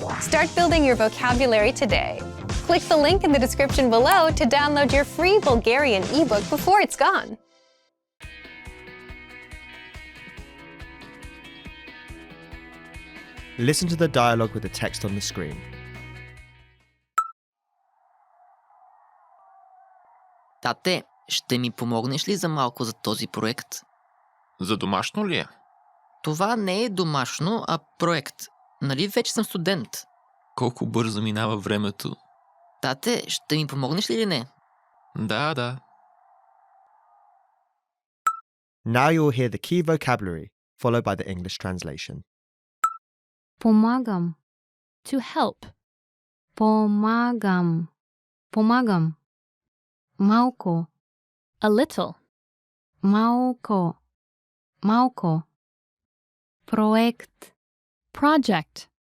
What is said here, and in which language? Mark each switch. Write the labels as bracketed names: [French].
[English] Start building your vocabulary today. Click the link in the description below to download your free Bulgarian ebook before it's gone. Listen to the dialogue with the text on the screen. [Bulgarian] Тате, ще ми помогнеш ли за малко за този проект? За домашно ли е? Това не е домашно, а проект. Нали вече съм студент? Колко бързо минава времето. Тате, ще ми помогнеш ли или не? Да. [English] Now you will hear the key vocabulary, followed by the English translation. [Bulgarian] Pomagam. [English] To help. [Bulgarian] Pomagam. Pomagam. Малко. [English] A little. [Bulgarian] Малко. Малко. Проект. Project.